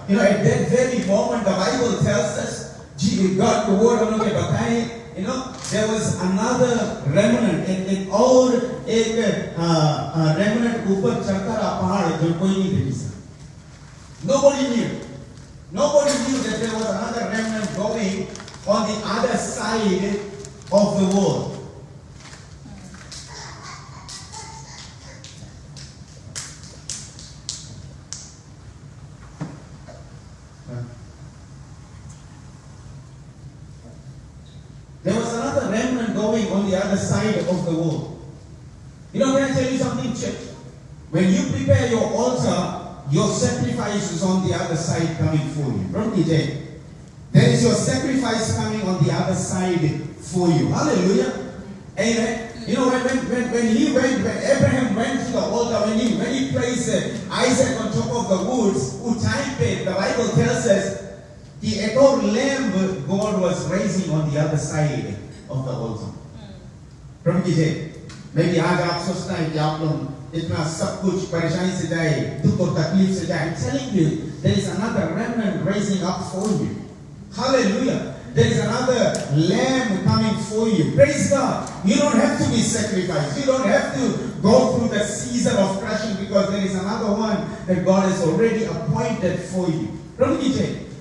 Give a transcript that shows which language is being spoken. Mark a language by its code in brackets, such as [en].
[en] At that very moment, the Bible tells us, God the word [hi] हम लोग के बताएं, [en] there was another remnant, [hi] एक और एक remnant ऊपर चढ़ता रहा पहाड़ जो कोई नहीं देख सकता. [en] Nobody knew that there was another remnant going on the other side of the world. There was another remnant going on the other side of the world. You know, can I tell you something, church? When you prepare your altar, your sacrifice is on the other side coming for you. Don't you think? There is your sacrifice coming on the other side for you. Hallelujah. Amen. You know, when Abraham went to the altar, when he placed Isaac on top of the woods, the Bible tells us the ekor lamb God was raising on the other side of the altar. From maybe [hi] आज आप सोचते हैं कि आप लोग इतना सब कुछ परेशानी से जाए, दुख और तकलीफ से जाए. [en] I'm telling you, there is another remnant raising up for you. Hallelujah. There is another lamb coming for you. Praise God. You don't have to be sacrificed. You don't have to go through the season of crushing because there is another one that God has already appointed for you. Don't you think?